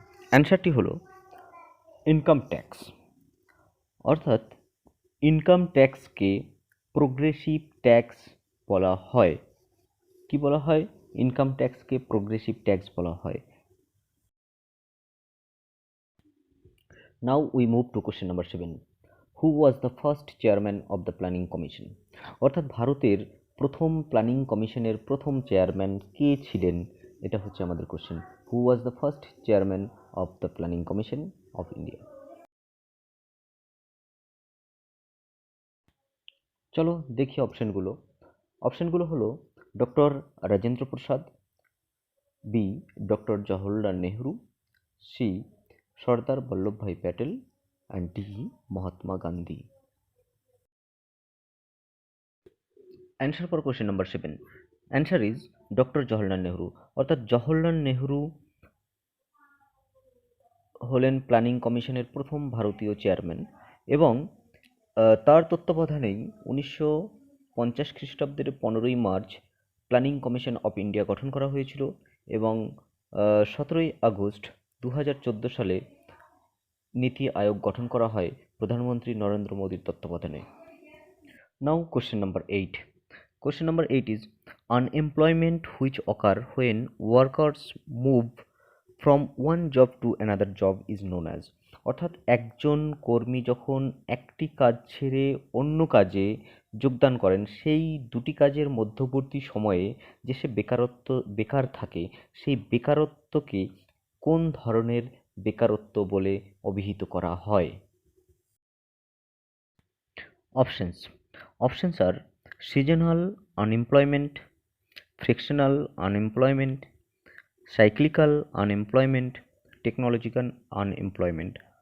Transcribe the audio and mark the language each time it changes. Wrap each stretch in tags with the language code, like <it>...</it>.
<bn>অ্যান্সারটি হলো income tax. অর্থাৎ ইনকাম ট্যাক্সকে প্রোগ্রেসিভ ট্যাক্স বলা হয়। কি বলা হয়? ইনকাম ট্যাক্সকে প্রোগ্রেসিভ ট্যাক্স বলা হয়।</bn> <en>Now we move to question number 7. Who was the first chairman of the planning commission?</en> <bn>অর্থাৎ ভারতের প্রথম প্ল্যানিং কমিশনের প্রথম চেয়ারম্যান কে ছিলেন? এটা হচ্ছে আমাদের</bn> <en>Question. Who was the first chairman of the planning commission of India?</en> <bn>চলো দেখি অপশনগুলো হলো doctor Rajendra Prasad, B doctor Jawaharlal Nehru, C Sardar Vallabhbhai Patel and D Mahatma Gandhi.</bn> <en>Answer for question number 7, answer is doctor Jawaharlal Nehru.</en> <bn>অর্থাৎ জওহরলাল নেহরু হলেন প্ল্যানিং কমিশনের প্রথম ভারতীয় চেয়ারম্যান এবং তার তত্ত্বাবধানেই 1950 খ্রিস্টাব্দের 15ই March planning commission of India গঠন করা হয়েছিল এবং 17ই আগস্ট 2014 সালে নীতি আয়োগ গঠন করা হয় প্রধানমন্ত্রী নরেন্দ্র মোদীর তত্ত্বাবধানে।</bn> <en>Now question number 8. Question number 8 is unemployment which occur when workers move from one job to another job is known as.</en> <bn>অর্থাৎ একজন কর্মী যখন একটি কাজ ছেড়ে অন্য কাজে যোগদান করেন, সেই দুটি কাজের মধ্যবর্তী সময়ে যে সে বেকার থাকে, সেই বেকারত্বকে কোন ধরনের বেকারত্ব বলে অভিহিত করা হয়?</bn> <en>Options are seasonal unemployment, frictional unemployment, cyclical unemployment, technological unemployment.</en>